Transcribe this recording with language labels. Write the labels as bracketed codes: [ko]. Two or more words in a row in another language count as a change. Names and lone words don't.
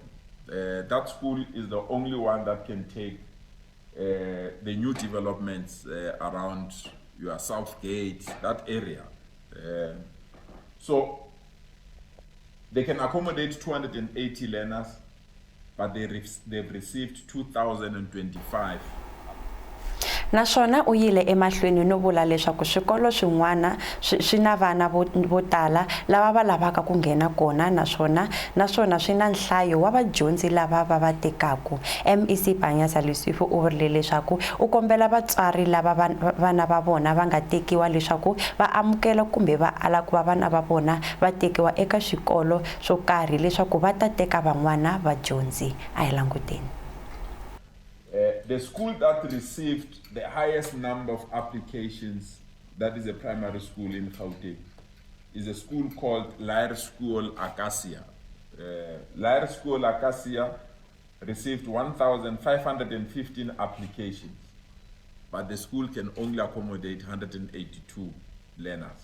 [en] That school is the only one that can take the new developments around your Southgate, that area. So they can accommodate 280 learners, but they've received 2,025. [ts] Naswona u yile emahlweni no vula leswaku swikolo swin'wana swi na vana vo tala lava va lavaka ku nghena kona, naswona swi na nhlayo wa vadyondzi lava va tekaku. MEC Panyaza Lesufi u vurile leswaku u kombela vatswari lava vana va vona va nga tekiwa leswaku va amukela kumbe va ala ku va vana va vona va tekiwa eka swikolo swo karhi leswaku va ta teka van'wana vadyondzi. A hi languteni. [en] The school that received the highest number of applications, that is a primary school in Gauteng, is a school called School Acacia. School Acacia received 1,515 applications, but the school can only accommodate 182 learners.